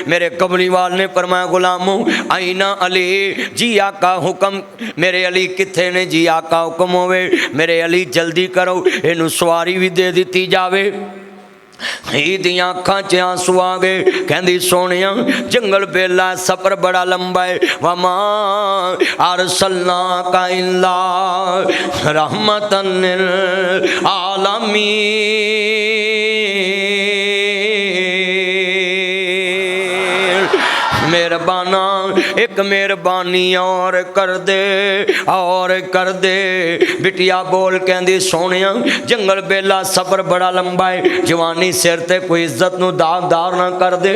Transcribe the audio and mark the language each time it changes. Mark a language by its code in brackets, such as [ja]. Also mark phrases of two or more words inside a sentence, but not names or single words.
[pa] میرے کملی وال نے فرمایا غلاموں آئینہ علی، جی آقا حکم، میرے علی کتھے نے? جی آقا حکم ہووے میرے علی جلدی کرو، اینوں سواری بھی دے دی جاوے. دیاں اکھاں چ آنسو آ گئے. کہندی سونیا جنگل بیلا، سفر بڑا لمبا ہے. [ar] وما أرسلناك إلا رحمة للعالمين. [pa] مہربانا ایک مہربانی اور کر دے بیٹیا بول. کہندی سونیا جنگل بیلا، سفر بڑا لمبا ہے، جوانی سر تے کوئی عزت نوں داغدار نہ کر دے.